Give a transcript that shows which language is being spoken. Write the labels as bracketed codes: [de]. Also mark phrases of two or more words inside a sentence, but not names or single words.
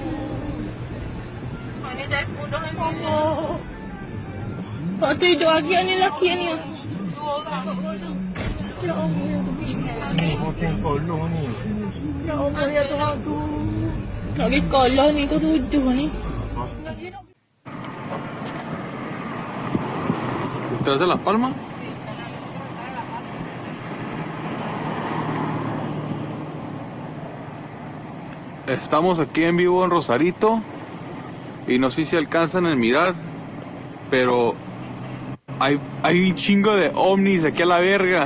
[ms] Allah. Pak tu hidup lagi ni lelaki ni. Ya Allah, ya Tuhan. Hotel kolong ni. Ya Allah, ya Tuhan tu. Tak boleh kalah ni, kau tuduh ni. [es] ¿Detrás de La Palma? Estamos aquí en vivo en Rosarito y no sé si alcanzan a mirar, pero hay un chingo de ovnis aquí a la verga.